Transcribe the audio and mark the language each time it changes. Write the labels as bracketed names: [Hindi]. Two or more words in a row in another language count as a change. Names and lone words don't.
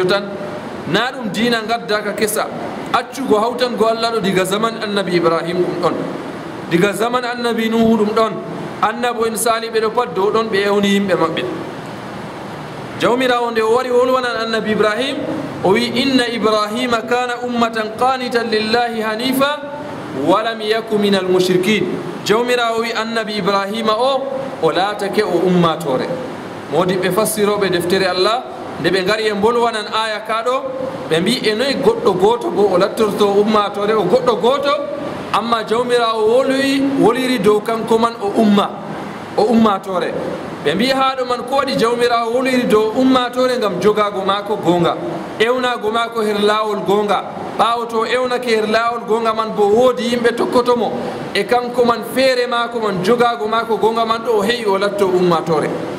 [Fula] tan na ɗum dina gaddaka kesa accugo hawtango allah ɗo diga zaman annabi ibrahim ɗum ɗon diga zaman annabi nuhu ɗum ɗon annabo en saliɓe ɗo pat dow ɗon ɓe ewni yimɓe maɓɓe jawmirawo nde o wari wolwanan annabi ibrahim o wi [Arabic] إن إبراهيم كان أمة قانتا لله حنيفا ولم يك من المشركين [Fula] jawmirawo wi annabi ibrahima o laatake o ummatore modiɓɓe fassiroɓe deftere allah nde ɓe ngari e bolwanan aya kaɗo ɓe mbi e noyi goɗɗo goto bo o lattorto ummatore o goɗɗo goto amma jawmirawo woliri dow kanko man o ummatore ɓe mbi haɗo man ko waɗi jawmirawo woliri dow ummatore gam jogago mako gonga ewnago mako her lawol gonga ɓawo to ewnake her lawol gonga man bo woodi yimɓe tokkotomo e kanko man feere mako man jogago mako gonga man ɗo o heewi o latto ummatore